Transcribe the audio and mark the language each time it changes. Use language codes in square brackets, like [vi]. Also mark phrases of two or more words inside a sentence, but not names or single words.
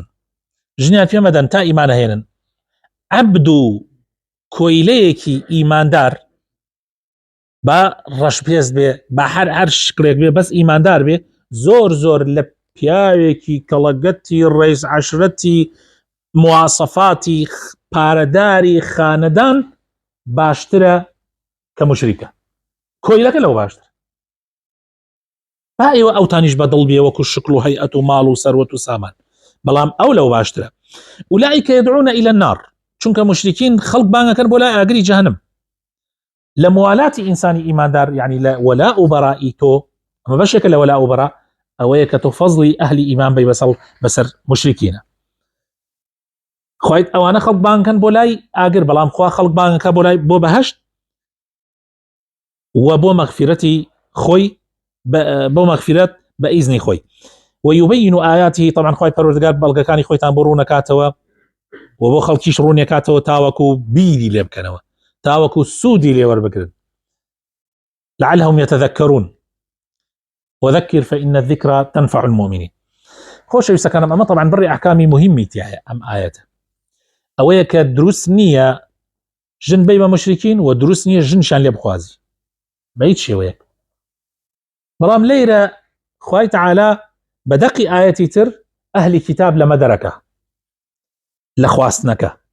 [ckb] ژنیان پێ مەدەن تا ئیمانە هێنن. عەبد و کۆیلەیەکی ئیماندار با ڕەشپێست بێ، با هەر شکلێک بێ، بەس ئیماندار بێ، زۆر زۆر لە پیاوێکی کەڵەگەتی ڕێز عەشرەتی مواسەفاتی پارەداری خانەدان باشترە کە مشریکە. کۆیلەکە لەو باشتر. با ئێوە ئەوتانیش بەدڵ بێ وەکو شکل و هەیئەت و ماڵ و سەروەت و سامان، بەڵام ئەو لەو باشترە. [ar] ئولئیکە یدعون إلى النار، [ckb] چونکە مشرکین خەڵک بانگەکەن بۆ لای ئاگری جەهەنەم. لە موالاتی ئینسانی ئیماندار یعنی لە وەلاء و بەڕائی تۆ، ئەمە بەشێکە لە وەلاء و بەڕا، ئەوەیە کە تۆ فەزڵی ئەهلی ئیمان بەی بەسەر مشرکینە. خوایت ئەوانە خەڵک بانگەکەن بۆ لای ئاگر، بەڵام خوا خەڵک بانگەکە بۆ لای بۆ بەهەشت و بۆ مەغفیرەتی خۆی، بۆ مەغفیرەت بە ئیزنی خۆی. [ar] ويبين آياته، [ckb] طبعا خوای پەروەردگار بەڵگەکانی خۆیتان بۆ ڕوونەکاتەوە و بۆ خەڵکیش ڕوونەکاتەوە تاوەکو بیری لێ بکەنەوە، تاوەکو سوودی لێ وەربگرن. [ar] لعلهم يتذكرون وذكر فإن الذكرى تنفع المؤمنين. [ckb] خۆشەویستەکانم، ئەمە طبعا بڕی ئەحکامی مهمی تایە ئەم ئاەتە، ئەوەیە کە دروست نییە ژن بەی بە مشرکین و دروست نییە ژنشان لێ بخوازی بە هیچ شێوەیەک. بەڵام لەیرە خوای تعالی بەدەقی ئاەتی تر ئەهلی کتاب لەمە دەرەکە لە خواستنەکە.